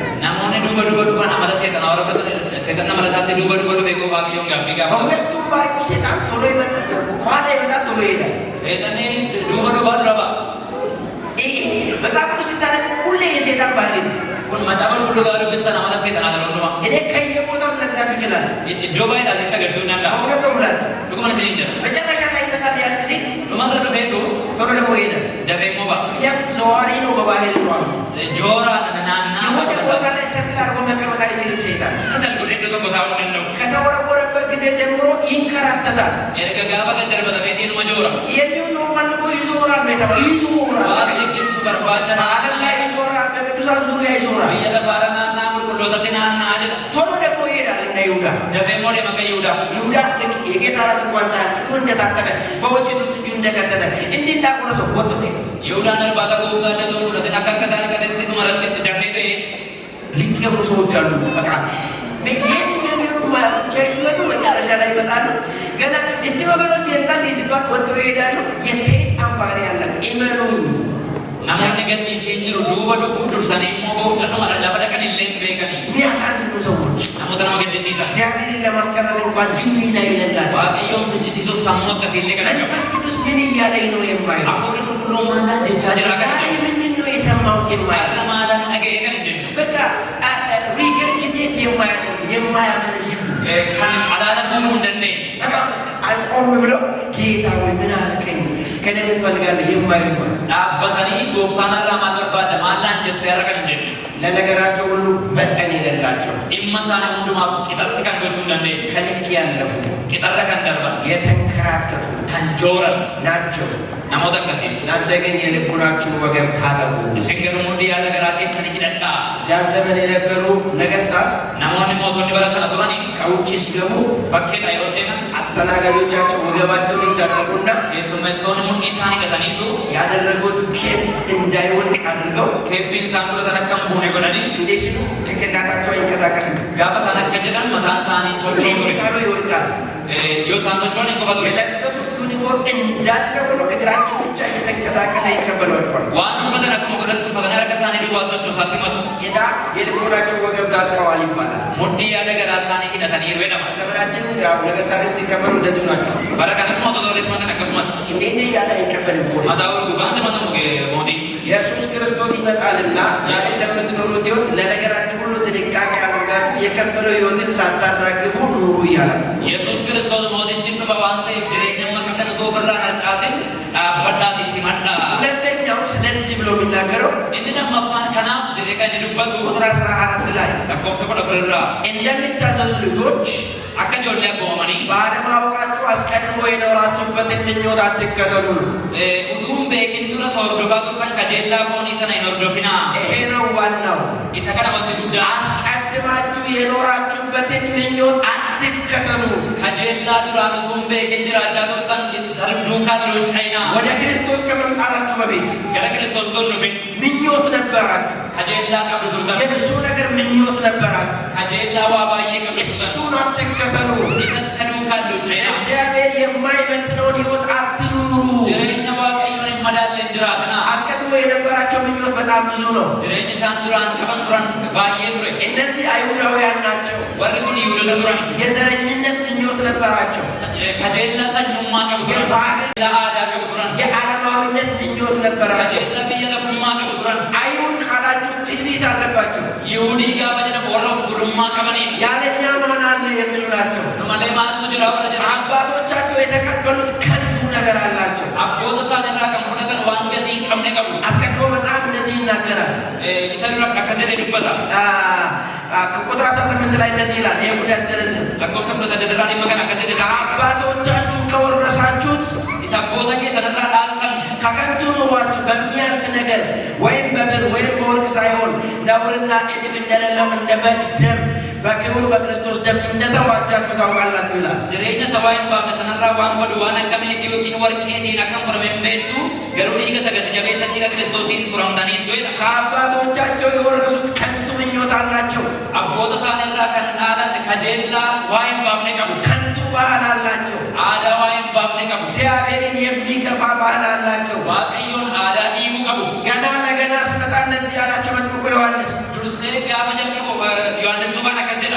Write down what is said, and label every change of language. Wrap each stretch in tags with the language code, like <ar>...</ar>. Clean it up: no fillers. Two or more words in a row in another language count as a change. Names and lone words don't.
<om>namoonni duuba dhufan amala seexanaa warra seexanna amala isaatti duuba dhufe eeguu waaqayyoon gaaffii gaafa</om> <am>በሁለቱም ባህሪው ሰይጣን ቶሎ ይመጣል ከኋላ ይመጣል ቶሎ ይሄዳል</am> <om>seexanni duuba dhufaa dura ba'a</om> <am>ይሄ መጽሐፍ ቅዱስ ሲታነብ ሁሌ የሰይጣን ባህሪ ነው</am> <om>kun macaafa qulqulluu gaafa dubbistan amala seexanaa ta'uu dhuma</om> <am>እኔ ከየቦታው ልነግራችሁ ይችላል</am> <om>iddoo baay'eedhaa sitti agarsiisuu hin danda'a</om> <am>በእውነት ነው የምላችሁ</am> <om>dhuguma isiniin jedha</om> <am>መጨረሻ ላይ ይመጣል ያን ጊዜ</am> <om>dhumarra dhufeetu</om> <am>ቶሎ ደግሞ ይሄዳል</am> <om>dafee immoo ba'a</om> <am>ምክንያቱም ዘዋሪ ነው በባህሪ ራሱ</am> <om>jooraan naannaa</om> <am>የሆነ ቦታ ላይ ሰትል አድርጎ መቀመጥ አይችልም ሰይጣን</am> <om>satal godhee iddoo tokko taa'uu hin danda'u</om> <am>ከተወረወረበት ጊዜ ጀምሮ ይንከራተታል</am> <om>erga gaafa gad darbatameetii numa joora</om> <am>የሚውጠውን ፈልጎ ይዞራል ነው የተባለው ይዞራል</am> <om>waan liqimsu barbaacha</om> <am>በዓለም ላይ ይዞራል በቅዱሳን ዙሪያ ይዞራል</am> <om>biyya lafaara naannaa qulqullootatti naannaa jedha</om> <am>ቶሎ ደግሞ ይሄዳል እንደ ይሁዳ</am> <om>dafee immoo deema akka yihudaa</om> <am>ይሁዳ ልክ የጌታ እራት እንኳን ሳያልቅ እግሩ እንደታጠበ በወጭት ውስጥ እጁ እንደከተተ እንዲህ እንዳቆረሰው ወጥቶ ነው</am> <om>yihudaan irbaata gooftaa illee ta'uu fudhate akka harka isaa naqatetti tumaratti dafee ba'ee</om> <am>ልቅ የሆኑ ሰዎች አሉ በቃ ይህን እንደሚሆኑ ብቻ ሲመጡ መጨረሻ ላይ ይመጣሉ ገና እስቲ ወገኖች የንጸልይ ሲባል ወጥተው ይሄዳሉ የሰይጣን ባህሪ ያላቸው ኢመኑኝ</am> <om>namoonni gadni isheen jiru duuba dhufuu dursanii immoo ba'uu calquma lafa dhaqan illee hin beekanii</om> <am>የሚያሳዝኑ ሰዎች</am> <om>namoota nama gaddisiisan</om> <am>እግዚአብሔርን ለማስጨረስ እንኳን ህሊና የሌላቸው</am> <om>waaqayyoon fichisiisuuf sammuu akkasii illee kan</om> <am>መንፈስ ቅዱስ ምን እያለኝ ነው የማይለው</am> <om>hafuurri qulqulluun maalaan jechaa jira kan</om> <am>ዛሬ ምንድን ነው የሰማሁት የማይለው</am> <om>har'a maalaan dhaga'ee kan hin jennu</om> <am>በቃ ሪጀርጅቴት የማያምን ልጅ</am> <om>kan alaala guuruu hin dandeenye</om> <am>በቃ ቆም ብለው ጌታ ወይ ምን አልከኝ ከኔ ምን ትፈልጋለህ የማይሉ</am> <om>dhaabbatanii gooftaan irraa maal barbaadda maalaan jettee har'a kan hin jennu</om> <am>ለነገራቸው ሁሉ መጠን የሌላቸው</am> <om>dhimma isaanii hundumaaf qixatti kan gochuu hin dandeenye</om> <am>ከልክ ያለፉ</am> <om>qixarra kan darban</om> <am>የተንከራተቱ</am> <om>kan jooran</om> <am>ናቸው</am> <om>namoota akkasiiti</om> <am>እናንተ ግን የልቡናችሁን ወገብ ታጠቁ</am> <om>isin garuu mudhii yaada garaa keessanii hidhadhaa</om> <am>እዚያን ዘመን የነበሩ ነገስታት</am> <om>namoonni mootonni bara sana turanii</om> <am>ከውጭ ሲገቡ</am> <om>bakkeedha yeroo seenan</om> <am>አስተናጋጆቻቸው ወገባቸውን ይታጠቁና</am> <om>keessummeessitoonni mudhii isaan hidhataniitu</om> <am>ያደረጉት ኬፕ እንዳይወልቅ አድርገው</am> <om>keeppiin isaan godhatan akka hin buune godhanii</om> <am>እንዴት ሲሉ ጭንቅላታቸው አይንቀሳቀስም</am> <om>gaafa isaan akka jedhan mataan isaanii socho'u ture</om> <am>ቃሉ ይወድቃል</am> <om>yoo isaan socho'an hin gufatu.</om> <am>የለበሱት ዩኒፎርም እንዳለ ሆኖ እግራቸው ብቻ እየተንቀሳቀሰ ይቀበሏቸዋል።</am> <om>waan uffatan akkuma godhatu uffatanii harka isaanii duwwaa sochoosaa simatu.</om> <am>ጌታ የልቦናቸው ወገብ ታጥቀዋል ይባላል።</am> <om>mudhii yaada garaa isaanii hidhataniiru jedhama.</om> <am>ዘመናችን ያው ነገስታትን ሲቀበሉ እንደዚሁ ናቸው።</am> <om>bara kanas mootota simatan akkasumatti.</om> <am>እንዴት እያለ አይቀበልም ፖሊስ።</am> <om>mataa gufaan simatamu mootii.</om> <am>ኢየሱስ ክርስቶስ ይመጣልና ዛሬ ለምትኖሩት ሕይወት ለነገራችሁ ሁሉ ጥንቃቄ አድርጋችሁ የከበረው ሕይወትን ሳታራግፉ ኑሩ እያላችሁ</am> <om>ኢየሱስ ክርስቶስ mootichi dhufa waan ta'eef jireenya makabdan utuu ofirraa harcaasin dhaabbadhaati simadha.</om> <am>ሁለተኛው ስለዚህ ብሎ የሚናገረው</am> <om>inni lammaffaan kanaaf jedhee kan inni dubbatu</om> <am>ቁጥር 14 ላይ</am> <om>lakkoofsa 14</om> <am>እንደሚታዘዙ ልጆች</am> <om>akka ijoollee abboomamanii</om> <am>ባለማወቃችሁ አስቀድሞ የኖራችሁበትን ምኞት አትከተሉ ነው።</am> <om>utuun beekin dura hordofaa turtan kajeellaa foonii sana hin hordofinaa.</om> <am>ይሄ ነው ዋናው።</am> <om>isa kana wanti guddaa</om> <am>አስቀድማችሁ የኖራችሁበትን ምኞት አትከተሉ።</am> <om>kajeellaa duraan utuun beekin jiraachaa turtan duukaa lochainaa.</om> <am>ወደ ክርስቶስ ከመምጣታችሁ በፊት</am> <om>gara kiristoos utuu hin dhufin</om> <am>ምኞት ነበራችሁ።</am> <om>kajeellaa qabdu turtan.</om> <am>የብዙ ነገር ምኞት ነበራችሁ።</am> <om>kajeellaa waa baay'ee qabdu turtan.</om> <am>እሱን አትከተሉ።</am> <om>isa duukaa lochainaa.</om> <am>እግዚአብሔር የማይመጥነውን ሕይወት አትኑሩ።</am> <om>jireenya waaqayyoon hin madaalleen jiraatinaa.</om> <am>አስቀድሞ የነበራቸው ምኞት በጣም ብዙ ነው።</am> <om>jireenya isaan duraan qaban turan baay'ee ture.</om> <am>እነዚህ አይሁዳውያን ናቸው።</am> <om>warri kun yihudoota turan.</om> <am>የዘረኝነት ምኞት ነበራቸው።</am> <om>kajeellaa sanyummaa qabu turan. kajeellaa aadaa qabu turan.</om> <am>የዓለማዊነት ምኞት ነበራቸው።</am> <om>kajeellaa biyya lafummaa qabu turan.</om> <am>አይሁድ ካላችሁ ትዕቢት አለባቸው።</am> <om>ይሁዲin gaafa jedhamu warra of tuulummaa qabaniidha.</om> <am>ያለኛ ማን አለ የሚሉ ናቸው።</am> <om>malee maaltu jira warra jedhamu.</om> <am>ከአባቶቻቸው የተቀበሉት ከንቱ ነገር አላቸው።</am> <om>abboota isaan irraa kan fudhatan waan gatii hin qabne qabu.</om> <am>አስቀድሞ በጣም እንደዚህ ይናገራል።</am> <om>isa dura akkas jedhee dubbata.</om> <am>ቁጥር 18 ላይ እንደዚህ ይላል። ይሄ ጉዳይ ሲደረስን</am> <om>lakkoofsa 18 irraa dhimma kana akkas jedhe</om> <am>ከአባቶቻችሁ ከወረሳችሁት</am> <om>isa abboota keessan irraa dhaaltan</om> <am>ከከንቱ ኑሯችሁ በሚያልፍ ነገር ወይም በብር ወይም በወርቅ ሳይሆን ነውርና እድፍ እንደሌለው እንደ በግ ደም በክቡር በክርስቶስ ደም እንደተዋጃችሁ ታውቃላችሁ ይላል።</am> <om>jireenya sabaa hin baafne sanarraa waan badu waan akka meetii yookiin warqeetiin akkam furame hin beektu garuu dhiiga sagada jabeessa dhiiga kiristoosiin furamtaniittu jedha.</om> <am>ከአባቶቻቸው የወረሱት ከንቱ ምኞት አላቸው።</am> <om>abboota isaan irraa kan dhaalan kajeellaa waa hin baafne qabu.</om> <am>ከንቱ ባህል አላቸው።</am> <om>aadaa waa hin baafne qabu.</om> <am>እግዚአብሔርን የሚከፋ ባህል አላቸው።</am> <om>waaqayyoon aadaa dhiibu qabu.</om> <am>ገና ለገና ስመጣ እነዚህ ያላቸው መጥምቁ ዮሐንስ</am> <om>dursee gaafa jalqabu yohannis dhufaan akkas jedha.</om>